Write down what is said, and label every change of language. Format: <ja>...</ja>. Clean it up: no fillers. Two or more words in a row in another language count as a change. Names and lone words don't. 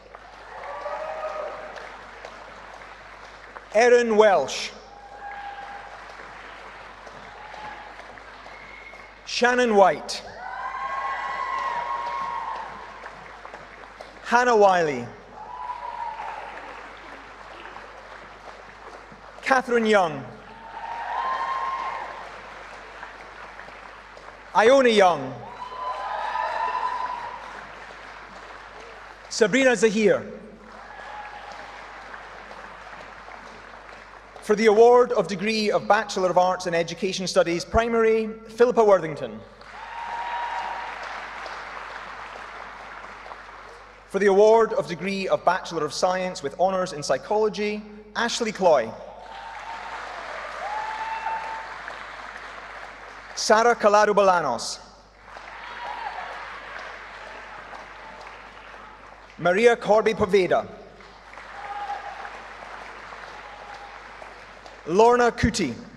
<en>Erin Welsh. Shannon White. Hannah Wiley. Catherine Young. Iona Young. Sabrina Zahir. For the award of degree of Bachelor of Arts in Education Studies, Primary, Philippa Worthington. For the award of degree of Bachelor of Science with honours in Psychology, Ashley Cloy. Sara Calado Bolanos. Maria Corby Poveda. Lorna Kuti.</en>